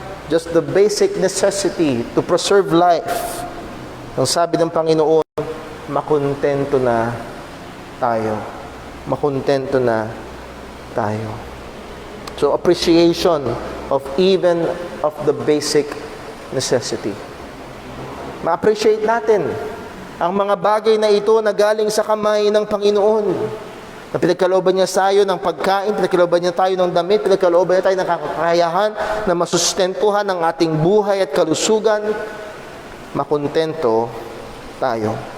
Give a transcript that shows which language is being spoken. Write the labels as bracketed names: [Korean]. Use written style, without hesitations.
[English] Just the basic necessity to preserve life. [Filipino] Ang sabi ng Panginoon, makontento na tayo. Makontento na tayo. [English] So appreciation of even of the basic necessity. [Filipino] Ma-appreciate natin Ang mga bagay na ito na galing sa kamay ng Panginoon. Na pinagkalooban niya tayo ng pagkain, pinagkalooban niya tayo ng damit, pinagkalooban niya tayo ng kakayahan na masustentuhan ng ating buhay at kalusugan, makontento tayo.